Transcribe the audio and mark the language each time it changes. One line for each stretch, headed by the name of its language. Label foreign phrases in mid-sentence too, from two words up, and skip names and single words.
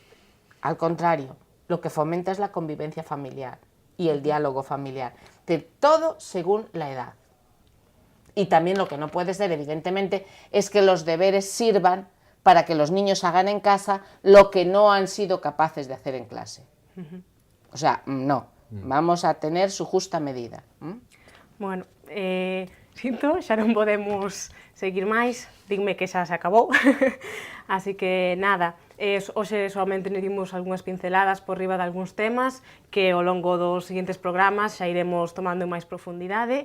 Spanish: Al contrario, lo que fomenta es la convivencia familiar y el diálogo familiar. De todo según la edad. Y también lo que no puede ser, evidentemente, es que los deberes sirvan para que los niños hagan en casa lo que no han sido capaces de hacer en clase. O sea, no. Vamos a tener su justa medida.
Galician: Bueno, sinto, xa non podemos seguir máis, dime que xa se acabou, así que nada, hoxe solamente nos dimos algunhas pinceladas por riba de algúns temas que ao longo dos seguintes programas xa iremos tomando en máis profundidade.